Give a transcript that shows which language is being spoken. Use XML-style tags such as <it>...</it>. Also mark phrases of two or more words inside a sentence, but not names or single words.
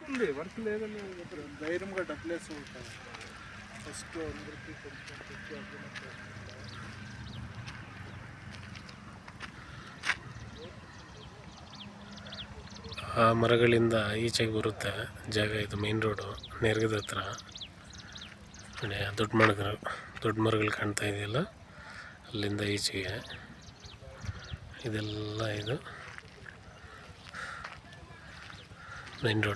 <te>వర్క్ లేదని ధైర్యంగా డబ్బులేసి ఉంటాను ఫస్ట్ అందరికీ కొంచెం</te> <kn>ಆ ಮರಗಳಿಂದ ಈಚೆಗೆ ಬರುತ್ತೆ ಜಾಗ. ಇದು</kn> <en>main road</en> <kn>ನೇರ್ಗದ ಹತ್ರ. ನೋಡಿ ದೊಡ್ಡ ಮರಗಳು ಕಾಣ್ತಾ ಇದೆಯಲ್ಲ, ಅಲ್ಲಿಂದ ಈಚೆಗೆ ಇದೆಲ್ಲ ಇದು</kn> <en>main road.</en>